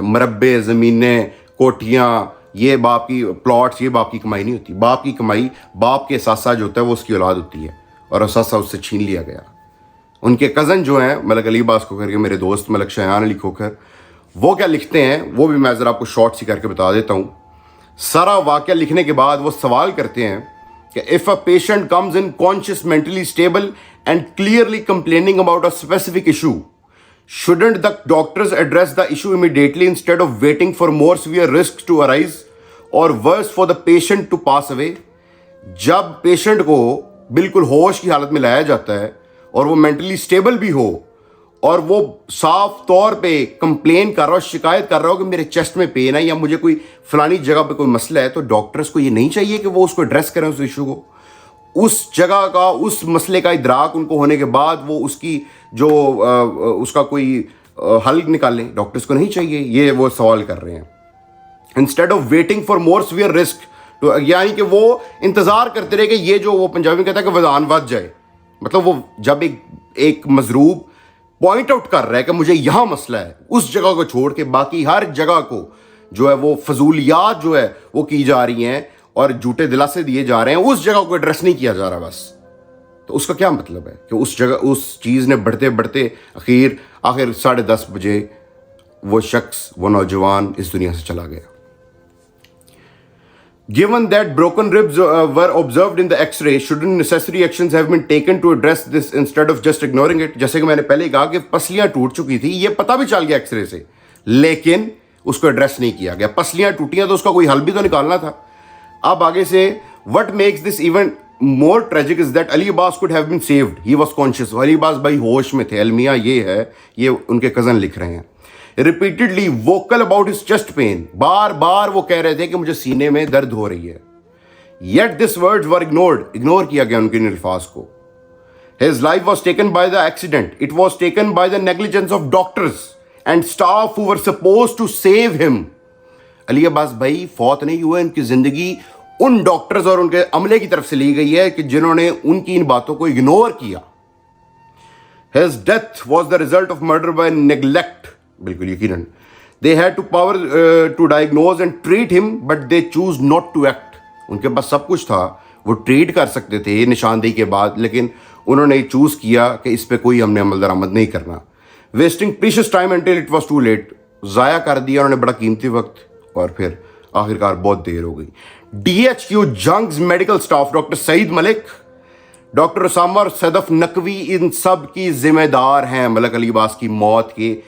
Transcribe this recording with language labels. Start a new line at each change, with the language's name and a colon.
Urdu: مربے, زمینیں, کوٹھیاں, یہ باپ کی پلاٹس, یہ باپ کی کمائی نہیں ہوتی. باپ کی کمائی, باپ کے اثاثہ جو ہوتا ہے وہ اس کی اولاد ہوتی ہے, اور اثاثہ اس سے چھین لیا گیا. ان کے کزن جو ہیں ملک علی عباس کھوکھر کے, میرے دوست ملک شایان علی کھوکھر, وہ کیا لکھتے ہیں وہ بھی میں ذرا آپ کو شارٹ سی کر کے بتا دیتا ہوں. سارا واقعہ لکھنے کے بعد وہ سوال کرتے ہیں کہ
English: if a patient comes in conscious, mentally stable and clearly complaining about a specific issue, shouldn't the doctors address the issue immediately instead of waiting for more severe risks to arise or worse for the patient to pass away?
Urdu: جب patient کو بالکل ہوش کی حالت میں لایا جاتا ہے اور وہ مینٹلی اسٹیبل بھی ہو اور وہ صاف طور پہ کمپلین کر رہا ہو, شکایت کر رہا ہو کہ میرے چیسٹ میں پین ہے یا مجھے کوئی فلانی جگہ پہ کوئی مسئلہ ہے, تو ڈاکٹرز کو یہ نہیں چاہیے کہ وہ اس کو ایڈریس کریں اس ایشو کو. اس جگہ کا, اس مسئلے کا ادراک ان کو ہونے کے بعد وہ اس کی جو اس کا کوئی حل نکالیں. ڈاکٹرز کو نہیں چاہیے, یہ وہ سوال کر رہے ہیں.
English: instead of waiting for more severe risk,
Urdu: یعنی کہ وہ انتظار کرتے رہے کہ یہ جو وہ پنجابی میں کہتا ہے کہ وزان ود جائے. مطلب وہ جب ایک مضروب پوائنٹ آؤٹ کر رہا ہے کہ مجھے یہاں مسئلہ ہے, اس جگہ کو چھوڑ کے باقی ہر جگہ کو جو ہے وہ فضولیات جو ہے وہ کی جا رہی ہیں اور جھوٹے دلاسے دیے جا رہے ہیں, اس جگہ کو ایڈریس نہیں کیا جا رہا بس. تو اس کا کیا مطلب ہے کہ اس جگہ اس چیز نے بڑھتے بڑھتے آخر 10:30 بجے وہ شخص, وہ نوجوان اس دنیا سے چلا گیا.
English: Given that broken ribs were observed in the X-ray, shouldn't necessary actions have been taken to address this instead of just ignoring it?
Urdu: جیسے کہ میں نے پہلے ہی کہا کہ پسلیاں ٹوٹ چکی تھی, یہ پتہ بھی چل گیا ایکس رے سے, لیکن اس کو ایڈریس نہیں کیا گیا. پسلیاں ٹوٹیاں تو اس کا کوئی حل بھی تو نکالنا تھا. اب آگے سے
English: what makes this even more tragic is that Ali Abbas could have been saved. He was conscious.
Urdu: علی عباس بھائی ہوش میں تھے. المیہ یہ ہے, یہ ان کے کزن لکھ رہے ہیں.
English: repeatedly vocal about his chest pain.
Urdu: بار بار وہ کہہ رہے تھے کہ مجھے سینے میں درد ہو رہی ہے.
English: Yet these words were ignored.
Urdu: Ignore کیا گیا ان کے الفاظ کو.
English: His life was taken by the accident. It was taken by the negligence of doctors and staff who were supposed to save him.
Urdu: علی عباس بھائی فوت نہیں ہوئے, ان کی زندگی ان ڈاکٹرز اور ان کے عملے کی طرف سے لی گئی ہے کہ جنہوں نے ان کی ان باتوں کو اگنور کیا.
English: His death was the result of murder by neglect.
Urdu: بالکل یقیناً.
English: They had to power to diagnose and treat him, but they choose not to act.
Urdu: ان کے پاس سب کچھ تھا, وہ ٹریٹ کر سکتے تھے نشاندہی کے بعد, لیکن انہوں نے چوز کیا کہ اس پہ کوئی ہم نے عمل درآمد نہیں کرنا.
English: Wasting precious time until it was too late.
Urdu: ضائع کر دیا انہوں نے بڑا قیمتی وقت, اور پھر آخرکار بہت دیر ہو گئی. DHQ جنگز میڈیکل سٹاف, ڈاکٹر سعید ملک, ڈاکٹر اسامہ اور صدف نقوی ان سب کی ذمہ دار ہیں ملک علی عباس کی موت کے.